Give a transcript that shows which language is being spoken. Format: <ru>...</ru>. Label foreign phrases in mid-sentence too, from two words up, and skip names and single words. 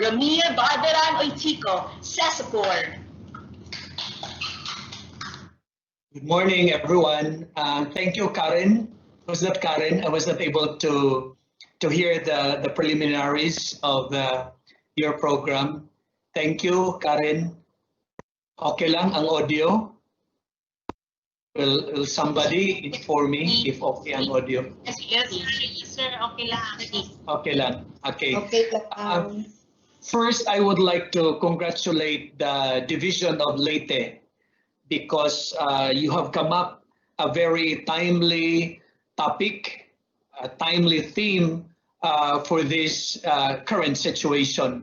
<en>Ramir Uytico, CESPA 4. Good morning, everyone. Thank you, Karen. Was that Karen? I was not able to hear the preliminaries of your program. Thank you,</en> <tl>Karen. Okay lang ang audio?</tl> <en>Will somebody inform me if</en> <tl>okay ang audio?</tl> <en>Yes, sir.</en> <tl>Okay lang. Okay lang.</tl> <en>Okay. Okay, First, I would like to congratulate the Division of Leyte because you have come up a very timely topic, a timely theme for this current situation.</en>